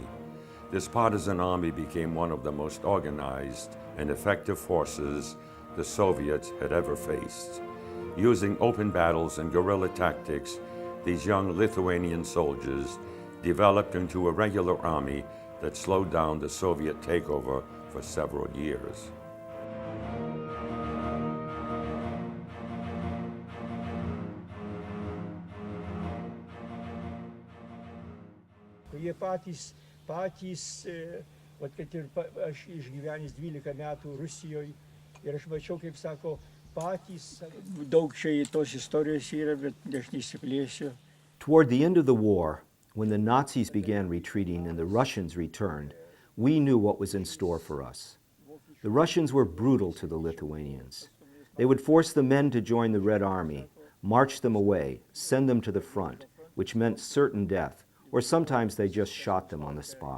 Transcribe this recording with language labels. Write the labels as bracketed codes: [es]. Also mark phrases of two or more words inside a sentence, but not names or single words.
[en] This partisan army became one of the most organized and effective forces the Soviets had ever faced. Using open battles and guerrilla tactics, these young Lithuanian soldiers developed into a regular army that slowed down the Soviet takeover for several years. [lt] Jie patys, vat kad ir aš išgyvenęs 12 metų Rusijoje ir aš mačiau, kaip sako, patys, daug čia tos istorijos yra, bet aš nesiplėsiu. [en] Toward the end of the war, when the Nazis began retreating and the Russians returned, we knew what was in store for us. The Russians were brutal to the Lithuanians. They would force the men to join the Red Army, march them away, send them to the front, which meant certain death, or sometimes they just shot them on the spot.